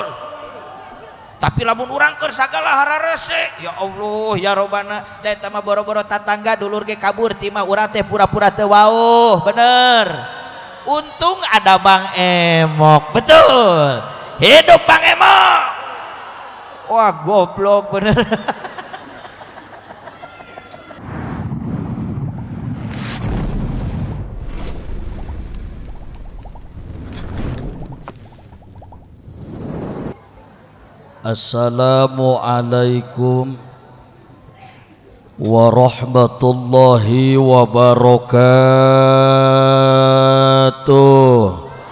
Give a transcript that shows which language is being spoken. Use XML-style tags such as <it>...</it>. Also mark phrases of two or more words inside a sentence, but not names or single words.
<su>Tapi lamun urang keur sagala hararese</su> <ar>يا الله يا ربنا</ar> <su>da eta mah boro-boro tatangga dulur ge kabur ti mah urang teh pura-pura teu wauh.</su> <id>Bener. Untung ada Bang Emok. Betul. Hidup Bang Emok. Wah goblok bener.</id> <ar>السلام عليكم ورحمة الله وبركاته.</ar>